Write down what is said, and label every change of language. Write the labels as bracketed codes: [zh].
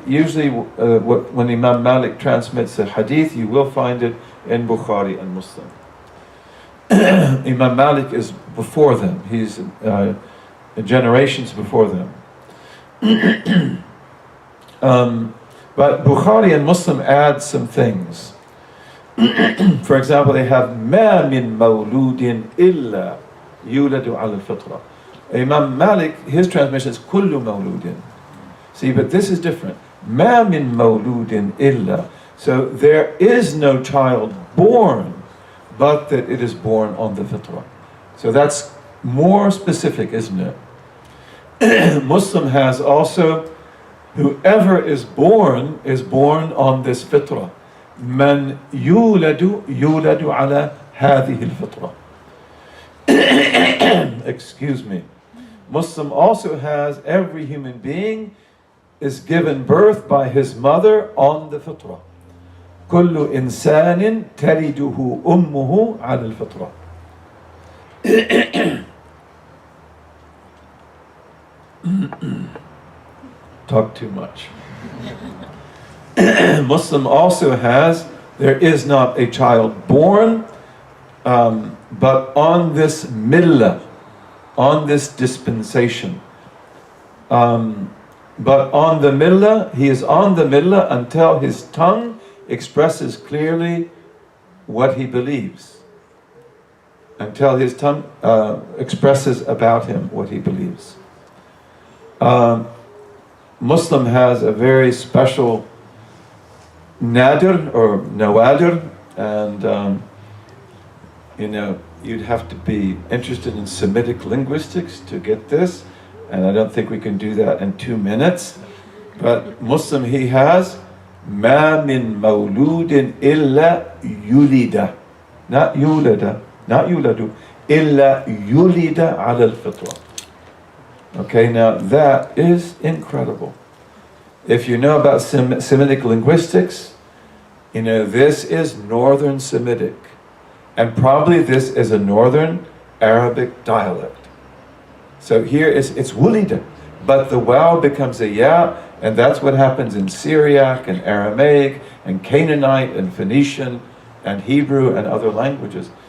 [en] Usually when Imam Malik transmits a hadith, you will find it in Bukhari and Muslim. Imam Malik is before them. He's generations before them. But Bukhari and Muslim add some things. For example, they have [ar] مَا مِن مَوْلُودٍ إِلَّا يُولَدُ عَلَى الْفِطْرَةِ. [en] Imam Malik, his transmission is [ar] كُلُّ مَوْلُودٍ. [en] See, but this is different. [ar] مَا مِن مَوْلُودٍ إِلَّا. [en] So there is no child born, but that it is born on the fitrah. So that's more specific, isn't it? Muslim has also, whoever is born on this fitrah. [ar] من يولد على هذه الفطرة. [en] Excuse me. Muslim also has every human being is given birth by his mother on the fitrah. [ar] كل إنسان تلده أمه على الفطرة. [en] Talk too much. Muslim also has, there is not a child born, but on this millah, on this dispensation. But on the millah, he is on the millah until his tongue expresses clearly what he believes. Until his tongue expresses about him what he believes. Muslim has a very special nadir or nawadir, and you'd have to be interested in Semitic linguistics to get this, and I don't think we can do that in 2 minutes. But Muslim, he has [ar] ما من مولود إلا يولد, [en] not [ar] يولد, not يولد, إلا يولد على الفطرة. [en] Okay, now that is incredible. If you know about Semitic linguistics, this is Northern Semitic. And probably this is a Northern Arabic dialect. So here it's wulida, but the waw becomes a ya, and that's what happens in Syriac and Aramaic and Canaanite and Phoenician and Hebrew and other languages.